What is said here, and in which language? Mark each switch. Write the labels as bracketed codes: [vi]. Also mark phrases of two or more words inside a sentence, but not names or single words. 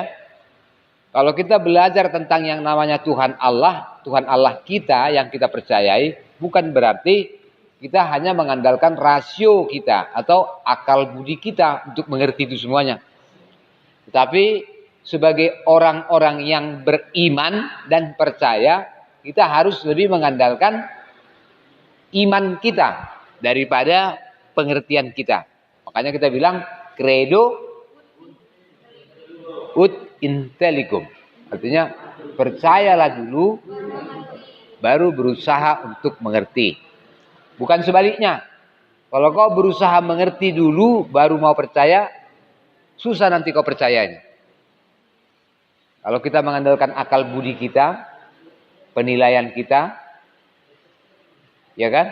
[id] Kalau kita belajar tentang yang namanya Tuhan Allah kita yang kita percayai, bukan berarti kita hanya mengandalkan rasio kita atau akal budi kita untuk mengerti itu semuanya. Tetapi sebagai orang-orang yang beriman dan percaya, kita harus lebih mengandalkan iman kita daripada pengertian kita. Makanya kita bilang [la] credo ut intelligum. [id] Artinya percayalah dulu baru berusaha untuk mengerti. Bukan sebaliknya. Kalau kau berusaha mengerti dulu baru mau percaya, susah nanti kau percayanya. Kalau kita mengandalkan akal budi kita, penilaian kita, ya kan?